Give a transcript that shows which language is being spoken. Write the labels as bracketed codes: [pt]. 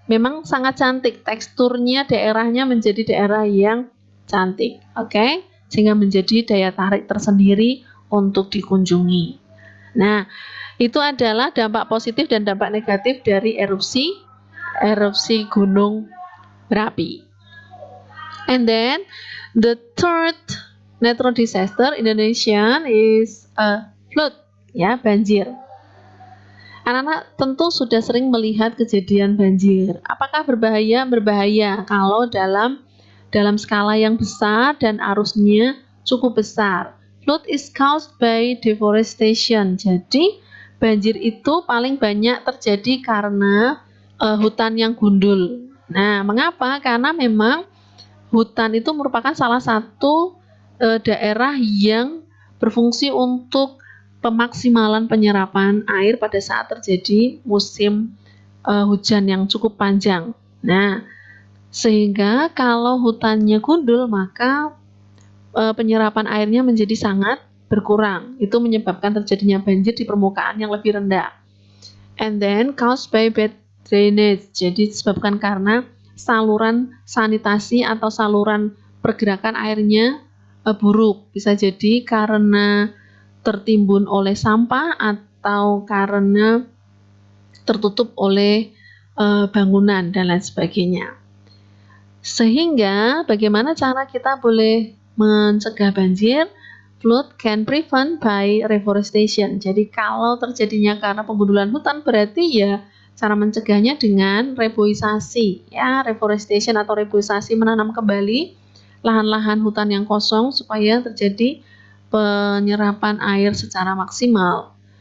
[id] Memang sangat cantik, teksturnya daerahnya menjadi daerah yang cantik, oke? Sehingga menjadi daya tarik tersendiri untuk dikunjungi. Nah, itu adalah dampak positif dan dampak negatif dari erupsi gunung berapi. [en] And then the third natural disaster Indonesian is flood, ya, banjir. [id] Anak-anak tentu sudah sering melihat kejadian banjir. Apakah berbahaya? Berbahaya kalau dalam skala yang besar dan arusnya cukup besar. [en] Flood is caused by deforestation. [id] Jadi banjir itu paling banyak terjadi karena hutan yang gundul. Nah, mengapa? Karena memang hutan itu merupakan salah satu daerah yang berfungsi untuk pemaksimalan penyerapan air pada saat terjadi musim hujan yang cukup panjang. Nah, sehingga kalau hutannya gundul, maka penyerapan airnya menjadi sangat berkurang. Itu menyebabkan terjadinya banjir di permukaan yang lebih rendah. [en] And then caused by bad drainage. [id] Jadi disebabkan karena saluran sanitasi atau saluran pergerakan airnya buruk. Bisa jadi karena tertimbun oleh sampah atau karena tertutup oleh bangunan dan lain sebagainya. Sehingga bagaimana cara kita boleh mencegah banjir? [en] Flood can prevent by reforestation. [id] Jadi kalau terjadinya karena penggundulan hutan, berarti ya cara mencegahnya dengan reboisasi, ya, reforestation atau reboisasi, menanam kembali lahan-lahan hutan yang kosong supaya terjadi penyerapan air secara maksimal.